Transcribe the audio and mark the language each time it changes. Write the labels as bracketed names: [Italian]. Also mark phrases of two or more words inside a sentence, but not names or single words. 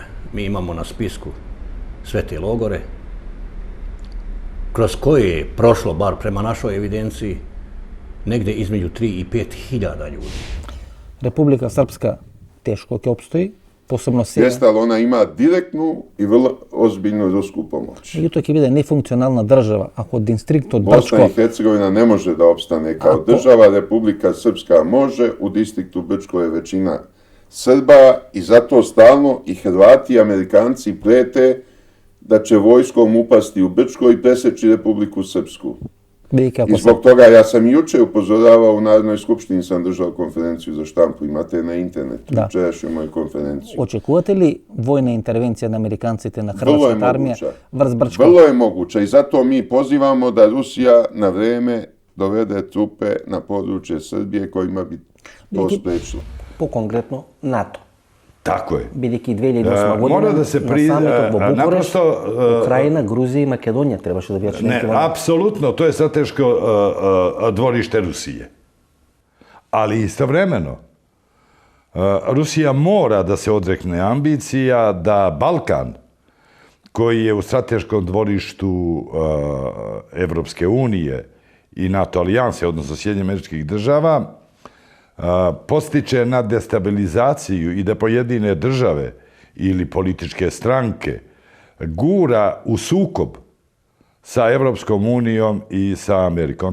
[Serbian] Mi imamo na spisku sve te logore, kroz koje je prošlo, bar prema našoj evidenciji, negde između 3 i 5 hiljada ljudi. [Macedonian] Република Српска тешко ќе опстои, посебно сега. [Serbian] Jeste, ali ona ima direktnu i vrlo ozbiljnu rusku pomoć. Međutim, [Macedonian] ќе биде нефункционална држава, ако дистриктот Брчко... [Serbian] Bosna i Hercegovina ne može da opstane kao država, Republika Srpska može, u distriktu Brčko je većina Srba i zato stalno i Hrvati i Amerikanci prete da će vojskom upasti u Brčko i preseći Republiku Srpsku. I zbog toga ja sam i juče upozoravao u Narodnoj skupštini, sam držao konferenciju za štampu, imate na internetu, jučerašnju moju konferenciju. [Macedonian] Очекувате ли воена интервенција на Американците на хрватска армија врз Брчко? [Serbian] Vrlo je moguća i zato mi pozivamo da Rusija na vreme dovede trupe na područje Srbije kojima bi to sprečilo. [Macedonian] По конкретно NATO. [Serbian] Tako je. [Macedonian] Бидејќи 2008 година на самитот во Букуреш, Украина, Грузија и Македонија требаше да бидат членки. [Serbian] Ne, apsolutno, to je strateško dvorište Rusije. Ali istovremeno, Rusija mora da se odrekne ambicija da Balkan, koji je u strateškom dvorištu Evropske unije i NATO alijanse, odnosno Sjedinjenih Američkih Država, postiče na destabilizaciju i da pojedine države ili političke stranke gura u sukob sa Evropskom unijom i sa Amerikom.